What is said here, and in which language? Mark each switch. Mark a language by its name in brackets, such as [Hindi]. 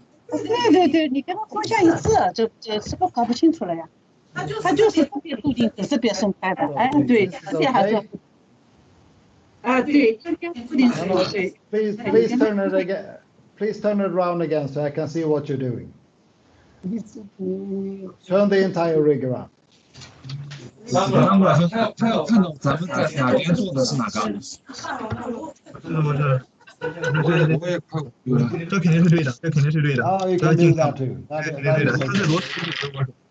[Chinese] 对，你跟它方向一致，这个搞不清楚了呀。它就是这边固定，这边松开的，哎，对，这边还是，对，这边固定是对。 [English] Please turn it again. Please turn it around again so I can see what you're doing. Turn the entire rig around. [Chinese] 反过来说，他要看到咱们在哪边做的是哪个？不是。我也快有了。这肯定是对的，这肯定是对的。 [English] Oh, you can do that too. [Chinese] 对的，它是螺丝的。